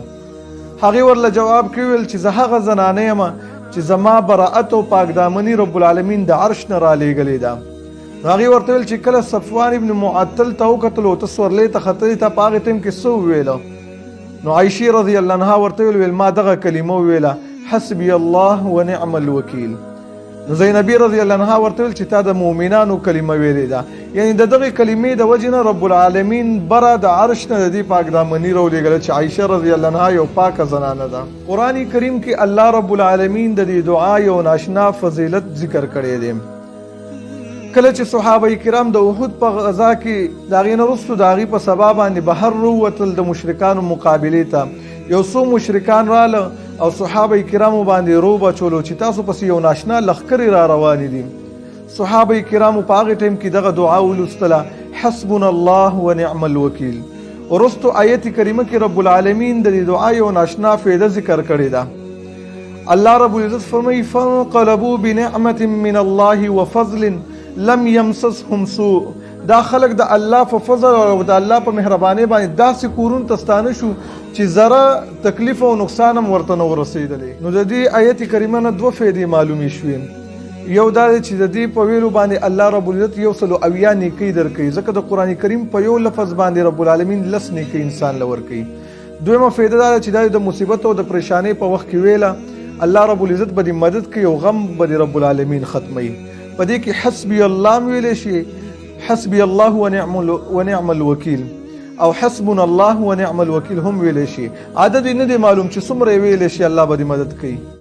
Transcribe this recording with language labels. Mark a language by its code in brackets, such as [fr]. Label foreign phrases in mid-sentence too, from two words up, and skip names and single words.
[ps] هغې ورله جواب کې وویل چې زه هغه زنانه یم چې زما براءت او پاکدامني رب العالمین د عرش نه رالیږلې ده. نو هغې ورته ویل چې کله صفوان ابن معطل ته وکتلو ته سورلۍ ته ختلې ته په هغې ټایم کې څه وویله؟ نو عایشې [ar] رضی الله عنها [ps] ورته ویل ما دغه کلمه وویله [ar] حسبي الله ونعم الوکیل. [ps] نو زینبی [ar] رضی الله عنها [ps] ورته ویل چې تا د مؤمنانو کلمه ویلې ده، یعنی د دغې کلمې د وجې نه رب العالمین بره د عرش نه د دې پاکدامني راولېږله چې عایشه [ar] رضی الله عنها [ps] یو پاکه زنانه ده. قرآن کریم کې الله رب العالمین د دې دعا یو ناشنا فضیلت ذکر کړی دی. کله چې صحابه کرام د احد په غزا کې د هغې نه وروستو د هغې په سبا باندې بهر راووتل د مشرکانو مقابلې ته، یو څو مشرکان راله او صحابه کرامو باندې روب اچولو چې تاسو پسې یو ناشنا لښکرې را روانې دي. صحابه کرامو په هغې ټایم کې دغه دعا ولوستله [ar] حسبنا الله ونعم الوکیل. [ps] وروستو آیت کریمه کې رب العالمین د دې دعا یو ناشنا فایده ذکر کړې ده. الله رب العزت فرمایي [ar] فانقلبوا بنعمة من الله وفضل لم يمسسهم سوء. [ps] دا خلق د الله په فضل او د الله په مهربانۍ باندې داسې کورونو ته ستانه شو چې ذره تکلیف او نقصان هم ورته نه ورسېدلی. نو د دې آیت کریمه نه دوه فایدې معلومې شوې. یو دا دی چې د دې په ویلو باندې الله رب العزت 100 نیکۍ درکوي، ځکه د قرآن کریم په یو لفظ باندې رب العالمین 10 نیکۍ انسان له ورکوي. دویمه فایده دا ده چې دا د مصیبت او د پریشانۍ په وخت کې ویله الله رب العزت به دې مدد کوي او غم به دې رب العالمین ختموي. په دې کې [ar] حسبي الله [ps] ویلی شي، [ar] حسبي الله ونعم الوکیل، او حسبنا الله ونعم الوکیل [ps] هم ویلی شي. عدد یې نه دی معلوم چې څومره یې ویلی شي الله به دې مدد کوي.